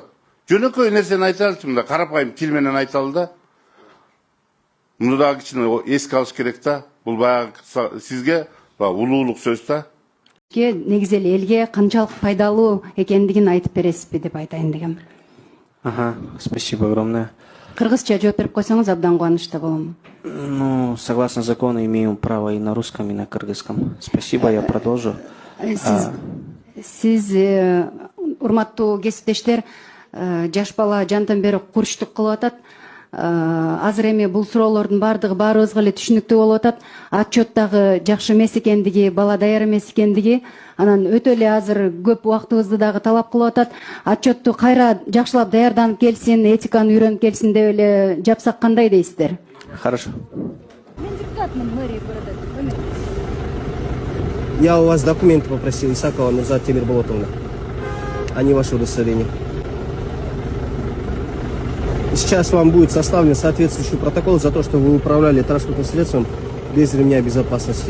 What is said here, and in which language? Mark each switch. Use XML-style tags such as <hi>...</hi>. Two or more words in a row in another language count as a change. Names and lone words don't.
<ky>Жөнөкөй нерсени айталычы мында, карапайым тил менен айталы да. Муну дагы кичине эске алыш керек да. Бул баягы сизге улуулук сөз да. Негизи эле элге канчалык пайдалуу экендигин айтып бересизби деп айтайын дегем.</ky> <ru>Ага, спасибо огромное.</ru> <ky>Кыргызча жооп берип койсоңуз абдан кубанычта болом.</ky> <ru>Ну, согласно закону, имею право и на русском, и на кыргызском. Спасибо, я продолжу.</ru> <ky>Сиз урматтуу кесиптештер, жаш бала жантан бери курчтук кылып атат. Азыр эми бул суроолордун баардыгы баарыбызга эле түшүнүктүү болуп атат. Отчеттагы жакшы эмес экендиги, бала даяр эмес экендиги, анан өтө эле азыр көп убактыбызды дагы талап кылып атат. Отчетту кайра жакшылап даярданып келсин, этиканы үйрөнүп келсин деп эле жапсак кандай дейсиздер?</ky> <ru>Хорошо.</ru> <ky>Мен депутатмын</ky> <ru>мэрии города. Я у вас документы попросил, Исакова Нурзат Темирболотовна, а не ваше удостоверение. Сейчас вам будет составлен соответствующий протокол за то, что вы управляли транспортным средством без ремня безопасности.</ru>